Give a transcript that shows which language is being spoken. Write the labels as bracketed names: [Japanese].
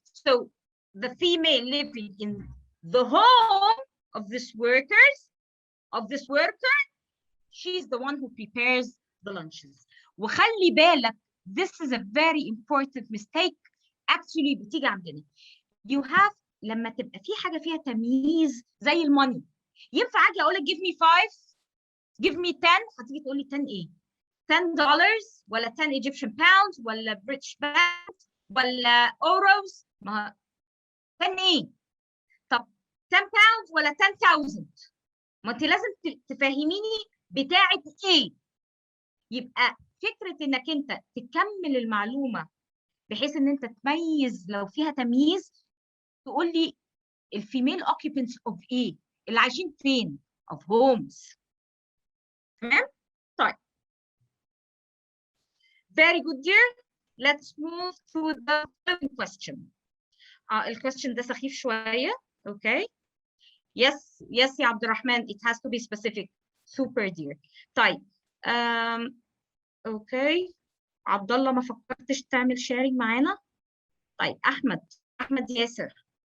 [English] So the female living in the home of this worker, she's the one who prepares the lunches. [Arabic] وخلي بالك, [English] this is a very important mistake actually [Arabic] بتيجي عندنا. [English] You have [Arabic] لما تبقى في حاجة فيها تمييز زي الماني, ينفع اجي اقول لك [English] give me 5, give me 10, [Arabic] هتيجي تقول لي 10 ايه؟ $10 ولا 10 Egyptian pounds ولا British pounds ولا euros؟ ما 10 ايه؟ طب 10 pounds ولا 10,000؟ ما انت لازم تفهميني بتاعة ايه؟ يبقى فكرة انك انت تكمل المعلومة بحيث ان انت تميز لو فيها تمييز, تقول لي الفيميل [English] occupants of [Arabic] ايه؟ اللي عايشين فين؟ [English] of homes. [Arabic] تمام؟ طيب. [English] Very good dear. Let's move to the following question. [Arabic] الquestion ده سخيف شوية. [English] Okay. Yes يا عبد الرحمن, it has to be specific. Super dear. [Arabic] طيب. [English] Okay. [Arabic] عبد الله ما فكرتش تعمل sharing معانا؟ طيب أحمد ياسر.